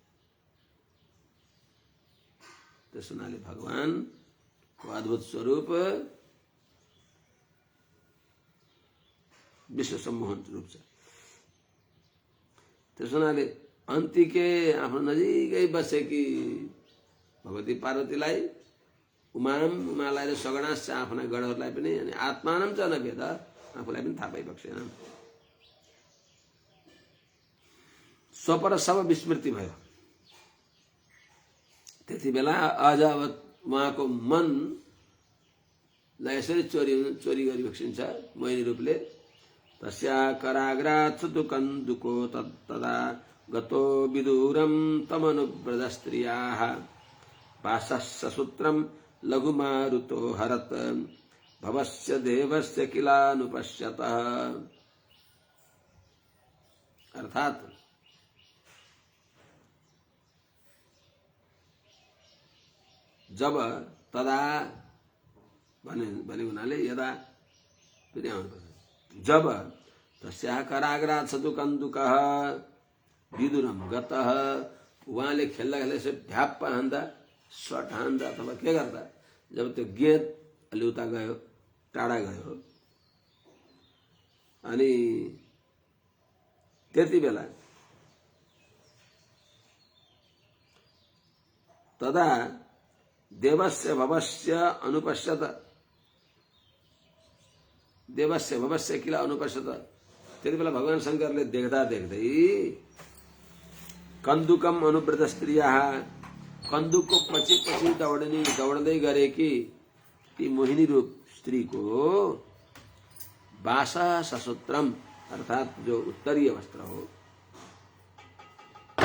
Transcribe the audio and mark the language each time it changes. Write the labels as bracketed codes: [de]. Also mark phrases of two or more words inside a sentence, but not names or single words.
[ne] त्यस हुनाले भगवानको अद्भुत स्वरूप विश्व सम्मोहन रूप छ। त्यस हुनाले अन्तिके आफ्नो नजिकै बसेकी भगवती पार्वतीलाई उमालाई र सगणाश्च आफ्ना गणहरूलाई पनि अनि [sa] आत्मानं च न वेद [ne] आफूलाई पनि थाहा पाइबक्सेन। स्वपर सब विस्मृति भयो। त्यति बेला अझ अब उहाँको मनलाई यसरी चोरी गरिबक्सिन्छ मोहिनी रूपले। [sa] तस्या कराग्रात् सुतुकन्दुको तदा गतो विदूरं तमनुव्रजस्त्रियाः पाशस्य सूत्रं लघुमारुतो हरत भवस्य देवस्य किलानुपश्यतः। [ne] अर्थात जब तदा भने हुनाले यदा जब [sa] तस्याः कराग्रात् सतुकन्दुकः विदुरम गतः [ne] उहाँले खेल्दा खेल्दा यसो ढ्याप्प हान्दा सट हान्दा अथवा के गर्दा जब त्यो गेट अलि उता गयो टाढा गयो अनि त्यति बेला [sa] तदा देवस्य भवस्य अनुपश्यत देवस्य भवस्य किला अनुपश्यत। [ne] त्यति बेला भगवान शंकरले देख्दा देख्दै [sa] कन्दुकम अनुव्रत स्त्रियाः [ne] कन्दुकको पछि पछि दौड्दै गरेकी ती मोहिनी रूप स्त्रीको [sa] बासा ससूत्रम [ne] अर्थात जो उत्तरीय वस्त्र हो